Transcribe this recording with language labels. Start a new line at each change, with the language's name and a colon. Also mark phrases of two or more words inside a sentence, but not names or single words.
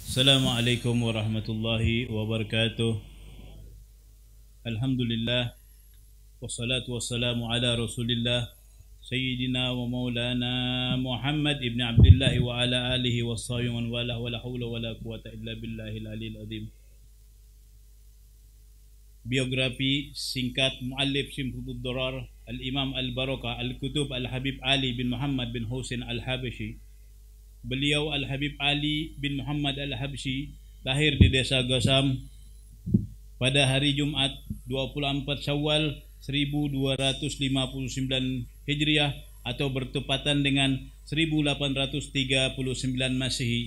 Arabic: السلام عليكم ورحمة الله وبركاته. الحمد لله والصلاة والسلام على رسول الله سيدنا ومولانا محمد بن عبد الله وعلى آله وصحبه من والاه ولا حول ولا قوة إلا بالله العلي العظيم.
Indonesian: Biografi singkat Muallif Simhud Durar Al-Imam Al-Barakah Al-Kutub Al-Habib Ali bin Muhammad bin Husain Al-Habashi. Beliau Al-Habib Ali bin Muhammad Al-Habsyi lahir di desa Gasam pada hari Jumat 24 Syawal 1259 Hijriah atau bertepatan dengan 1839 Masehi.